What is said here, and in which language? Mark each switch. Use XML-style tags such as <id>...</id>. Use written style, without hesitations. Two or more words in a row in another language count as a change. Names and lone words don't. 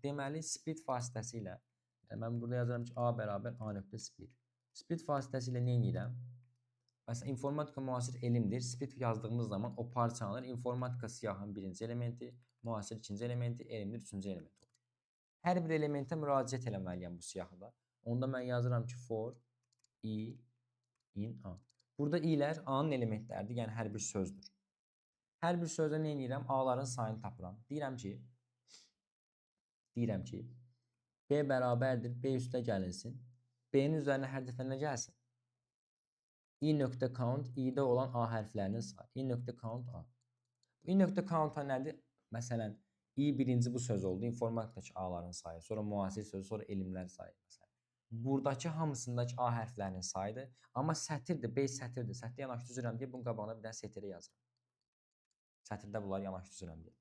<az>Deməli, split vasitəsilə, mən burada yazıram ki, A bərabər A nöqtə split. Split vasitəsilə nə edirəm? Məsələn, informatika müasir elmdir. Split yazdığımız zaman o parçalanır. İnformatika siyahının birinci elementi, müasir ikinci elementi, elmdir üçüncü elementi olur. Hər bir elementə müraciət eləməliyəm bu siyahıda. Onda mən yazıram ki,</az> <en>for i in A.</en> <az>Burada i'lər A-nın elementləridir, yəni hər bir sözdür. Hər bir sözdə nə edirəm? A-ların sayını tapıram. Deyirəm ki, B bərabərdir, B üstə gəlinsin. B-nin üzərinə hər dəfə nə gəlsin? i.count, i-də olan A hərflərinin sayı. i.count A. i.count nədir? Məsələn, i birinci bu söz oldu, informatikadakı A-ların sayı, sonra müasir sözü, sonra elmlər sayı. Məsələn. Buradakı hamısındakı A hərflərinin sayıdır, amma sətirdir, B sətirdir. Sətirdə yanaşı düzürəm deyə bunun qabağına bir dənə sətiri yazıram. Sətirdə bunları yanaşı düzürəm deyə.</az>